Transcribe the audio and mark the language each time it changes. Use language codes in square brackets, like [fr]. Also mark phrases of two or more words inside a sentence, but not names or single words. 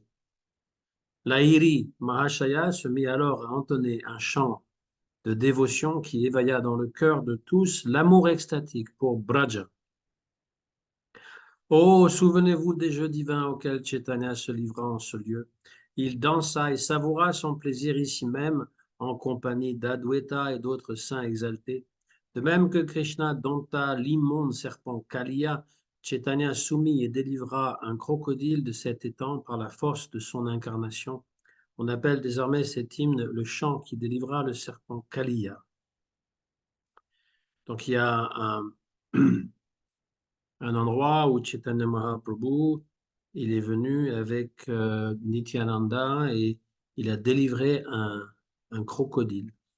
[fr] Lahiri Mahashaya se mit alors à entonner un chant de dévotion qui éveilla dans le cœur de tous l'amour extatique pour Braja. Oh, souvenez-vous des jeux divins auxquels Chaitanya se livra en ce lieu. Il dansa et savoura son plaisir ici même en compagnie d'Adwaita et d'autres saints exaltés. De même que Krishna dompta l'immonde serpent Kaliya, Chaitanya soumit et délivra un crocodile de cet étang par la force de son incarnation. On appelle désormais cet hymne le chant qui délivra le serpent Kaliya. Donc il y a un endroit où Chaitanya Mahaprabhu, il est venu avec Nityananda et il a délivré un crocodile.